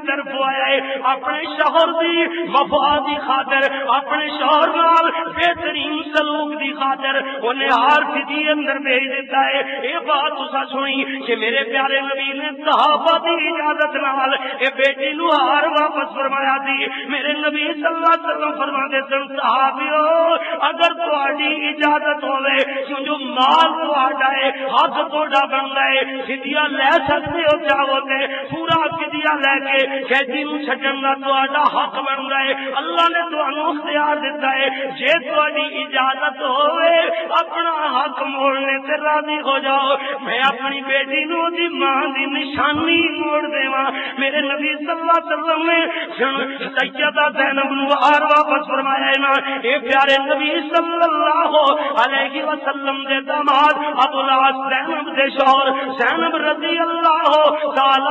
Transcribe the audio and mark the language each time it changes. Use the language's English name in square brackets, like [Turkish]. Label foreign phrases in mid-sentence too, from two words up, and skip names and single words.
[Punjabi] طرف آیا ہے اپنے شوہر دی وفا دی خاطر اپنے شوہر نال بہترین سلوک دی خاطر انہیں ہار فدی اندر بھیج دیتا ہے اے بات تسا سنی کہ میرے پیارے نبی نے صحابہ دی اجازت نال اے بیٹی نو ہار واپس فرمایا دی میرے نبی [Arabic] صلی اللہ علیہ وسلم [Punjabi] فرماتے سن صحابیو اگر تہاڈی اجازت ہوے جو مال تہاڈا ہے حق تہاڈا بندا ہے فدیہ لے سکتے ہو چاہو تے پورا فدیہ لے کے قیدی نو چھڈن دا تہاڈا حق بندا ہے اللہ نے تانوں اختیار دیتا ہے جے تہاڈی اجازت ہوے اپنا حق موڑنے تے راضی ہو جاؤ میں اپنی بیٹی نو دی ماں دی نشانی موڑ دیواں میرے نبی [Arabic] صلی اللہ علیہ وسلم [Punjabi] نے سیدہ زینب نو ہار واپس فرمایا ہے نا اے پیارے نبی [Arabic] صلی اللہ علیہ وسلم [Punjabi] دے داماد ابو العاص زینب دے شوہر زینب [Arabic] رضی اللہ تعالیٰ